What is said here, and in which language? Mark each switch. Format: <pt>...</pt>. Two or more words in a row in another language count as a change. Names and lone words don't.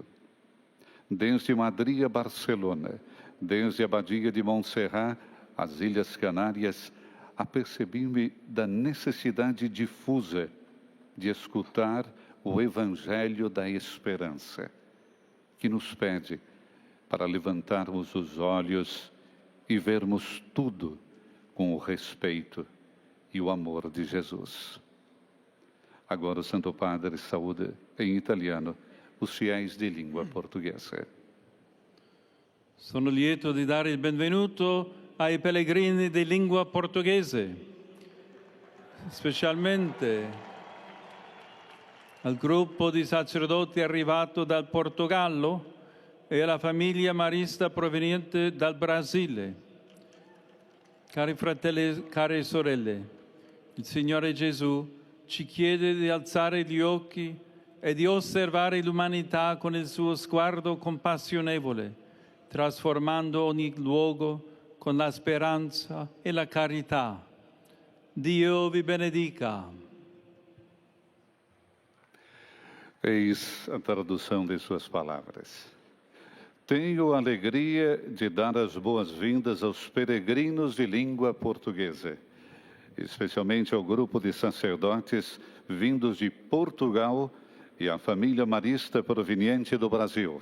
<pt>Desde Madrid a Barcelona, desde a Abadia de Montserrat às Ilhas Canárias, apercebi-me da necessidade difusa de escutar o Evangelho da Esperança, que nos pede para levantarmos os olhos e vermos tudo com o respeito e o amor de Jesus. Agora o Santo Padre saúda em italiano os fiéis de língua portuguesa.</pt> <it>Sono lieto di dare il benvenuto ai pellegrini di lingua portoghese, specialmente al gruppo di sacerdoti arrivato dal Portogallo e alla famiglia marista proveniente dal Brasile. Cari fratelli, care sorelle, il Signore Gesù ci chiede di alzare gli occhi e di osservare l'umanità con il suo sguardo compassionevole, trasformando ogni luogo con la speranza e la carità. Dio vi benedica.</it> <pt>Eis a tradução de suas palavras. Tenho a alegria de dar as boas-vindas aos peregrinos de língua portuguesa, especialmente ao grupo de sacerdotes vindos de Portugal e à família marista proveniente do Brasil.</pt>